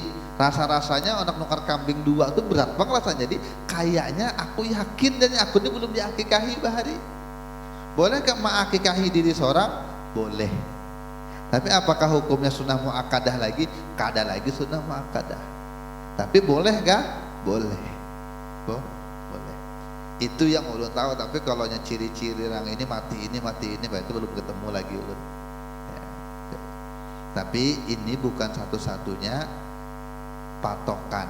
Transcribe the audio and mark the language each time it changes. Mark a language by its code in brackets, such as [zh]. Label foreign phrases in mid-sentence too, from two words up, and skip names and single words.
[id] Rasa-rasanya anak nukar kambing 2 itu berat banget rasanya. Jadi kayaknya aku yakin dan aku ini belum diakikahi bahari. Boleh gak mengakikahi diri seorang? Boleh. Tapi apakah hukumnya sunnah muakkadah lagi? Kada lagi sunnah muakkadah. Tapi boleh gak? Boleh. Boleh. Itu yang ulun tahu. Tapi kalau ciri-ciri orang ini mati ini, itu belum ketemu lagi ulun. Ya. Tapi ini bukan satu-satunya patokan.